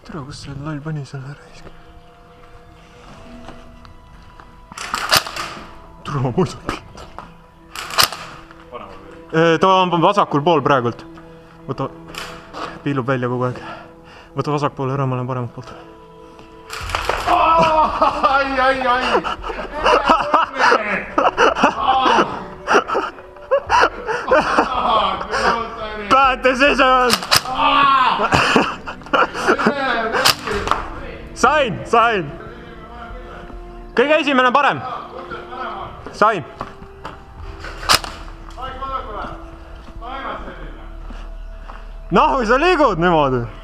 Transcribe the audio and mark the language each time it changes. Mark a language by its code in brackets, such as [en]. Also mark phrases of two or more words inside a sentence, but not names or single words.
[et] tere, kus see loll pani selle raisk? tere, ma muidu pihta. Ta on vasakul pool praegult. Võta, piilub välja kogu aeg. Võta vasak pool ära, ma olen paremat poolt. Ai. [en] Bad decision! [et] Sain! Kõige esimene parem! Sain! Nahu sa liigud niimoodi?